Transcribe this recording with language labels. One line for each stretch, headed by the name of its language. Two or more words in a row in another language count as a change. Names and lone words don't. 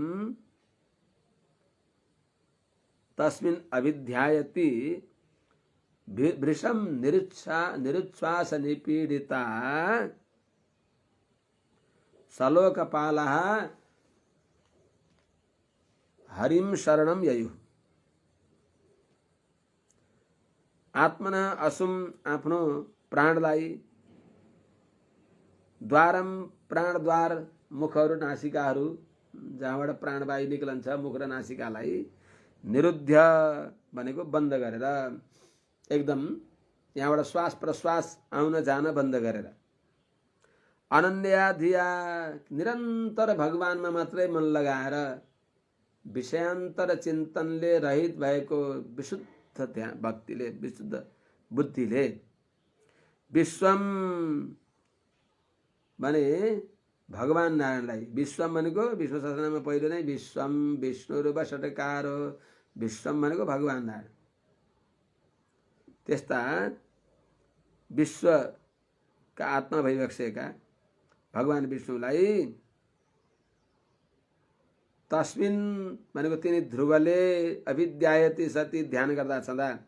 Sanskrit: तस्मिन् अभिध्यायति भृशं निरुच्छ्वास निपीडिता सलोकपालः हरिं शरणं ययुः। आत्मना असुम,
Nepali: आफ्नो प्राणलाई, द्वारम, प्राणद्वार, मुखहरू नासिकाहरू जहाँबाट प्राणवायु निक्लन्छ, मुख र नासिकालाई, निरुद्ध भनेको बन्द गरेर, एकदम यहाँबाट श्वास प्रश्वास आउन जान बन्द गरेर,
Sanskrit: अनन्या धिया,
Nepali: निरन्तर भगवानमा मात्रै मन लगाएर, विषयान्तर चिन्तनले रहित भएको विशुद्ध भक्तिले, विशुद्ध बुद्धिले, विश्वम भने भगवान नारायणलाई, विश्वम भनेको विष्णु सहस्रनाममा पहिलो नै
Sanskrit: विश्वम विष्णुरूप षट्कारो,
Nepali: विश्वम भनेको भगवान नारायण। त्यस्ता विश्वका आत्मा भइबसेका भगवान विष्णुलाई, तस्मिन् भनेको तिनी ध्रुवले,
Sanskrit: अभिध्यायति सती,
Nepali: ध्यान गर्दा छँदा,